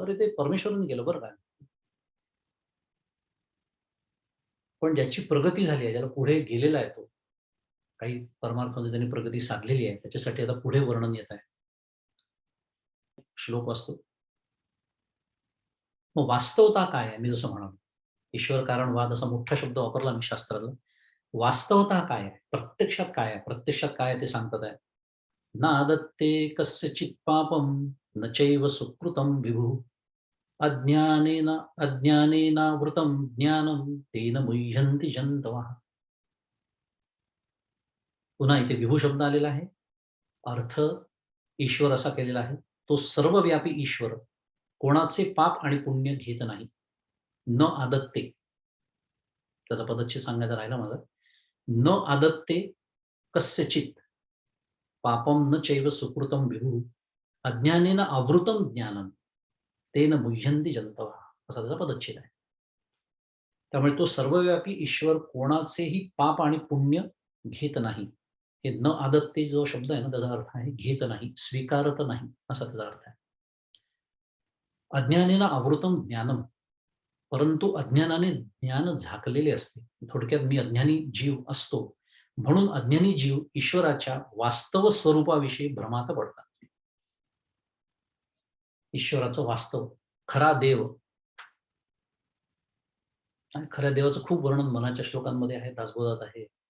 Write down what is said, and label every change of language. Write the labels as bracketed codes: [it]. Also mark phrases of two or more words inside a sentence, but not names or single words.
[mr] अरे ते परमेश्वराने केलं बरं का. पण ज्याची प्रगती झाली आहे, ज्याला पुढे गेलेला आहे तो, काही परमार्थामध्ये त्यांनी प्रगती साधलेली आहे, त्याच्यासाठी आता पुढे वर्णन येत आहे. श्लोक वाचतो. मग वास्तवता काय आहे? मी जसं म्हणालो, ईश्वर कारणवाद असा मोठा शब्द वापरला मी शास्त्राला. वास्तवता काय आहे? प्रत्यक्षात काय आहे? प्रत्यक्षात काय आहे ते सांगतात आहे. [sa] नादत्ते कस्यचित् पापं न चैव सुकृतं विभुः अज्ञानेन अज्ञानेनावृतं ज्ञानं तेन मुह्यन्ति जन्तवः. [mr] पुन्हा इथे विभू शब्द आलेला आहे. अर्थ ईश्वर असा केलेला आहे. तो सर्वव्यापी ईश्वर कोणाचे पाप आणि पुण्य घेत नाही. न आदत्ते, त्याचा पदच्छेद सांगायचा राहिला माझा. [sa] न आदत्ते कस्यचित् पापं न चैव सुकृतं विभुः अज्ञानेन आवृतं ज्ञानं तेन मुह्यन्ति जन्तवः, [mr] असा त्याचा पदच्छेद आहे. त्यामुळे तो सर्वव्यापी ईश्वर कोणाचेही पाप आणि पुण्य घेत नाही. हे [sa] न आदत्ते [mr] जो शब्द आहे ना, त्याचा अर्थ आहे घेत नाही, स्वीकारत नाही, असा त्याचा अर्थ आहे. [sa] अज्ञानेन आवृतं ज्ञानम, [mr] परंतु अज्ञानाने ज्ञान झाकलेले असते. थोडक्यात मी अज्ञानी जीव असतो. म्हणून अज्ञानी जीव ईश्वराच्या वास्तव स्वरूपाविषयी भ्रमात पडतात. ईश्वराचं वास्तव, खरा देव आणि खऱ्या देवाचं खूप वर्णन मनाच्या श्लोकांमध्ये आहे, दासबोधात आहे.